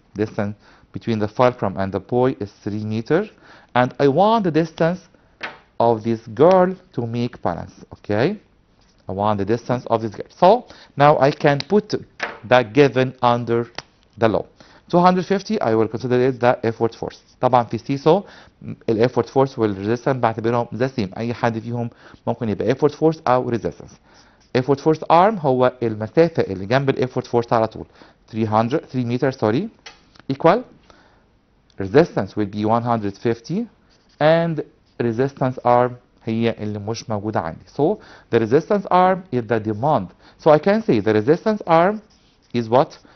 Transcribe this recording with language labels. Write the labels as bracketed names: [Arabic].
[English] Distance between the fulcrum and the boy is 3 meters. And I want the distance of this girl to make balance. Okay? I want the distance of this girl. So now I can put that given under the law. 250 I will consider it the effort force. [Arabic] طبعا في سيسو ال effort force وال resistance بعتبرهم the same. أي حد فيهم ممكن يبقى effort force أو resistance. effort force arm هو المسافة اللي جنب ال effort force على طول. [English] 3 meters sorry equal resistance will be 150 and resistance arm [Arabic] هي اللي مش موجودة عندي. [English] So the resistance arm is the demand. So I can say the resistance arm is what?